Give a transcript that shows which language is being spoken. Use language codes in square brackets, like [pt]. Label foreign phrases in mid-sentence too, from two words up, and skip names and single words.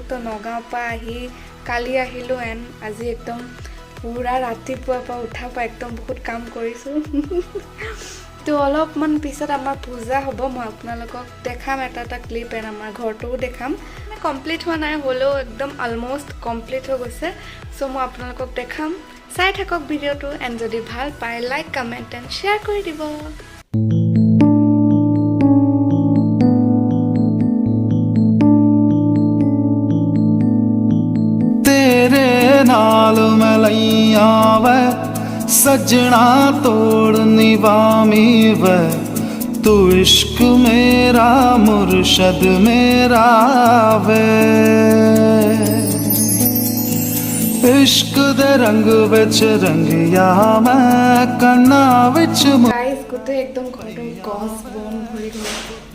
[as] তো নগাঁৱৰ পৰা আহি কালি আহিলো এন আজি একদম পুৰা ৰাতিপুৱা পৰা উঠা পৰা একদম বহুত কাম কৰিছো তো অলপমান পিছত আমাৰ পূজা হ'ব মই আপোনালোকক দেখাম এটা ক্লিপ এন আমাৰ ঘৰটোও দেখাম কমপ্লিট হোৱা নাই হলেও একদম [en] almost complete [as] হৈ গৈছে সো মই আপোনালোকক দেখাম চাই থাকক ভিডিঅ'টো এণ্ড যদি ভাল পায় [en] like comment and share [as] কৰি দিব [pa] ਤੇਰੇ ਨਾਲ ਮਲੈਯਾ ਵੇ ਸਜਨਾ ਤੋੜ ਨਿਵਾਮੀ ਵੇ ਤੂ ਇਸ਼ਕ ਮੇਰਾ ਮੁਰਸ਼ਦ ਮੇਰਾ ਵੇ ਇਸ਼ਕ ਦੇ ਰੰਗ ਵਿਚ ਰੰਗਿਆ ਮੈਂ ਕੰਨਾ ਵਿਚ [as] গাইছ গোটে একদম ঘৰটো গছ বন ভৰি গৈছে